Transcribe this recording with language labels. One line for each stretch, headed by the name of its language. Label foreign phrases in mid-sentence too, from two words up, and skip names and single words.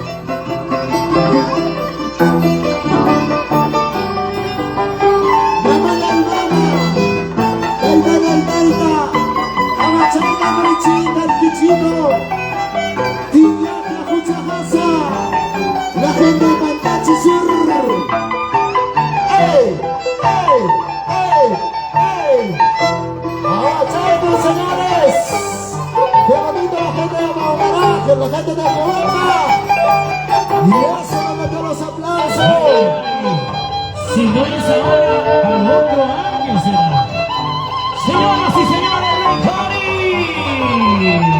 Spanish: ¡Llama la Ivana! ¡Amachanga, Marichita, el Kichito! ¡Tiñata, Fuchajasa! ¡La gente de Pantachi Sur! ¡Ey! ¡Ey! ¡Ey! ¡Ey! ¡Agachando, señores! ¡Qué bonito la gente de Mahogará! ¡Que la gente de Cobarda! ¡Y eso no metió los aplausos! Si no es ahora, al otro año será. Señoras y señores, Rey Jori.